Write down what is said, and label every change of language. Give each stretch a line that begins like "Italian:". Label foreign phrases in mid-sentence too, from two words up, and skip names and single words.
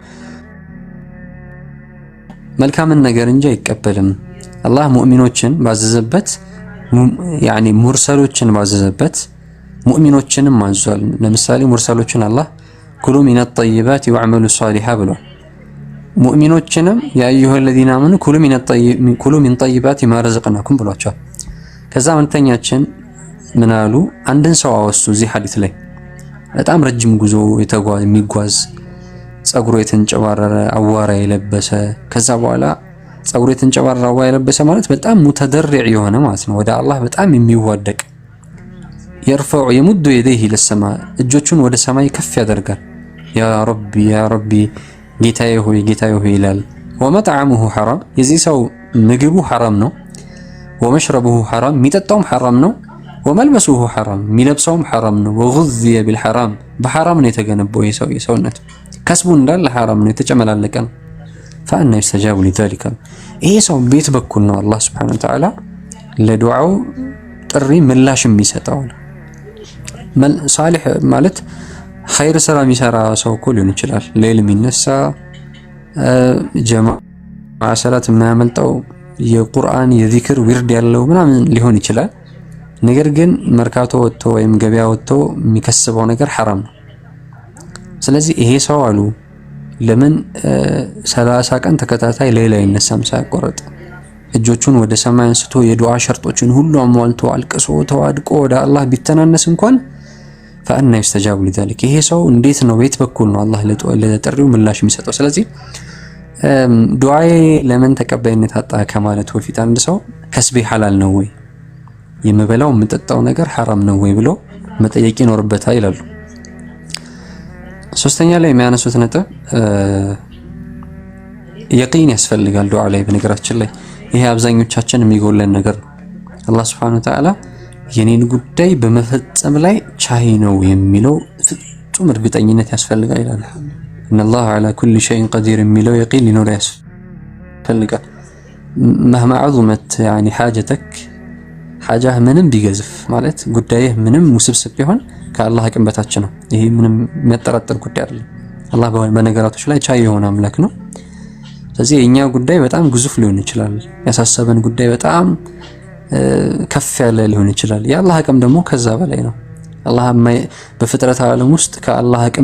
Amharic: መልካምን ነገር እንጂ አይቀበልም። አላህ ሙእሚኖችን ባዘዘበት ያኒ ሙርሰሎችን ባዘዘበት ሙእሚኖችንም አዟል። ለምሳሌ ሙርሰሎችን አላህ
Arabic: كلوا من الطيبات واعملوا صالحا
Amharic: ብሏል። ሙእሚኖችንም
Arabic: يا أيها الذين آمنوا كلوا من طيبات ما رزقناكم
Amharic: ብሏቸዋል። ከዛ መልእክተኛችን ምን አሉ? አንድን ሰው አወሱ እዚህ ሐዲስ ላይ በጣም ረጅም ጉዞ የሚጓዝ ጸጉሩ የተንጨባረረ አዋራ የለበሰ ከዛ በኋላ ጸጉሩ የተንጨባረረ አዋራ የለበሰ ማለት በጣም ሙተደርዕ የሆነ ማለት ነው። ወደ አላህ በጣም የሚዋደቅ
Arabic: يرفع يمد يديه للسماء
Amharic: እጆቹን ወደ ሰማይ ከፍ ያደርጋል።
Arabic: يا ربي
Amharic: ጌታዬ ሆይ ይላል።
Arabic: ومطعمه حرام
Amharic: የዚህ ሰው ምግቡ ሐራም ነው።
Arabic: ومشربه حرام
Amharic: የሚጠጣውም ሐራም ነው።
Arabic: وملبسه حرام
Amharic: የሚለብሰውም ሐራም ነው።
Arabic: وغذي بالحرام
Amharic: በሐራም ነው የተገነባው የሰውነት ከስቡ እንዳለ ሐራም ነው የተጨመላለቀ ነው።
Arabic: فأنا يستجاب لذلك
Amharic: ይሄ ሰው ቤት በኩል ነው አላህ
Arabic: سبحانه وتعالى
Amharic: ለዱዓው ጥሪ ምላሽ የሚሰጠው ነው። ሳሊህ ማለት ኸይር ስራ የሚሰራ ሰው እኮ ሊሆን ይችላል። ሌሊት የሚነሳ ጀማዓ ሰላት የማያመልጠው የቁርአን የዚክር ዊርድ ያለው ምናምን ሊሆን ይችላል። ነገር ግን መርካቶ ወጥቶ ወይም ገበያ ወጥቶ የሚከስበው ነገር ሐራም ነው። ስለዚህ ይሄ ሰው አሉ ለምን 30 ቀን ተከታታይ ሌላ ይነሳም ሳይቆረጥ እጆቹን ወደ ሰማይ አንስቶ የዱዓ ሸርጦችን ሁሉ አሟልቶ አልቅሶ ተዋድቆ ወደ አላህ ቢተናነስ እንኳን
Arabic: فأنا يستجاب لذلك
Amharic: ይሄ ሰው እንዴት ነው ቤት በኩል ነው አላህ ለጥሪው ምላሽ የሚሰጠው። ስለዚህ ዱዓዬ ለምን ተቀባይነት አጣ ከማለት በፊት አንድ ሰው ከስቤ ሐላል ነው ወይ የምበላው የምጠጣው ነገር ሐራም ነው ወይ ብሎ መጠየቅ ይኖርበታል ይላሉ። ሶስተኛ ላይ የሚያነሱት ነጥብ የቂን ያስፈልጋል ዱዓ ላይ። በነገራችን ላይ ይሄ አብዛኞቻችን የሚጎለን ነገር ነው። አላህ
Arabic: سبحانه وتعالى
Amharic: የኔን ጉዳይ በመፈጸም ላይ ቻይ ነው የሚለው ፍጹም እርግጠኝነት ያስፈልጋል ይላል።
Arabic: إن الله على كل شيء قدير
Amharic: የሚለው የቂን ሊኖር ያስፈልጋል።
Arabic: مهما عظمت يعني حاجتك حاجه
Amharic: ምንም ቢገዝፍ ማለት ጉዳይህ ምንም ውስብስብ ቢሆን ከአላህ አቅም በታች ነው። ይሄ ምንም የሚያጠራጥር ጉዳይ አይደለም። አላህ በነገራቶች ላይ ቻይ የሆነ አምላክ ነው። ስለዚህ የኛ ጉዳይ በጣም ግዙፍ ሊሆን ይችላል። ያሳሰበን ጉዳይ በጣም ከፍ ያለ ሊሆን ይችላል። የአላህ አቅም ደግሞ ከዛ በላይ ነው። አላህ በፍጥረት ዓለም ውስጥ ከአላህ አቅም